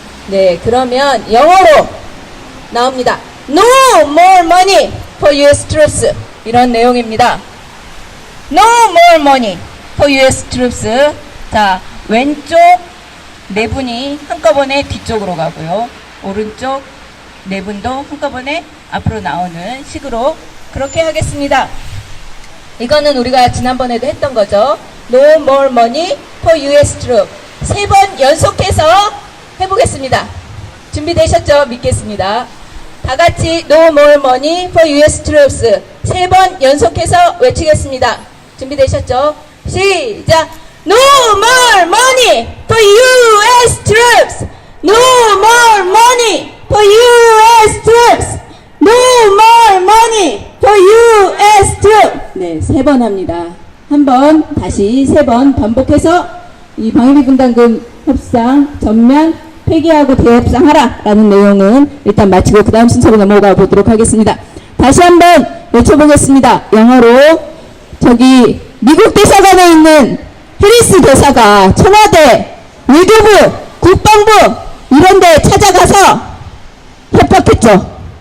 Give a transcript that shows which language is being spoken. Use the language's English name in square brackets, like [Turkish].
[Korean] 네, 그러면 영어로 나옵니다. [English] No more money for US troops. [Korean] 이런 내용입니다. [English] No more money for US troops. [Korean] 자, 왼쪽 네 분이 한꺼번에 뒤쪽으로 가고요. 오른쪽 네 분도 한꺼번에 앞으로 나오는 식으로 그렇게 하겠습니다. 이거는 우리가 지난번에도 했던 거죠. [English] No more money for US troops. [Korean] 3번 연속해서 해보겠습니다. 준비되셨죠? 믿겠습니다. 다 같이 [English] No more money for US troops. [Korean] 3번 연속해서 외치겠습니다. 준비되셨죠? 시작! [English] No more money for US troops. No more money for US troops. No more money for US troops. [Korean] 네, 3번 합니다. 한번 다시 3번 반복해서 이 방위비 분담금 협상 전면 폐기하고 대협상하라 라는 내용은 일단 마치고 그 다음 순서로 넘어가 보도록 하겠습니다. 다시 한번 외쳐보겠습니다. 영어로 저기 미국 대사관에 있는 해리스 대사가 청와대, 외교부, 국방부 이런 데 찾아가서 협박했죠.